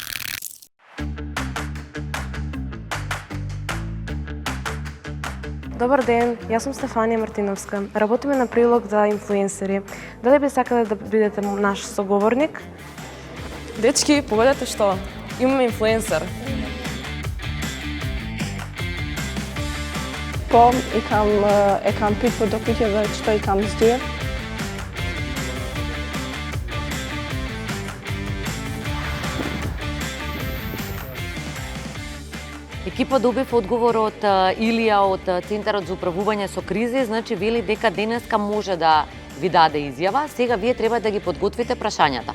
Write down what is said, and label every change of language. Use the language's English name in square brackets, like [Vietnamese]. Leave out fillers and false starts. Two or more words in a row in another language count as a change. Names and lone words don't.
[Macedonian] Добар ден, јас сум Стефанија Мартиновска. Работиме на прилог за инфлуенсери. Дали би сакале да бидете наш соговорник? Дечки, погодете што? Имаме инфлуенсер. [Albanian] Po e kam pyet për dokumenteve çfarë i kam zgjer. [Macedonian] Екипа добив одговор од Илија од Центарот за управување со кризи, значи вели дека денеска може да ви даде изјава, сега вие треба да ги подготвите прашањата.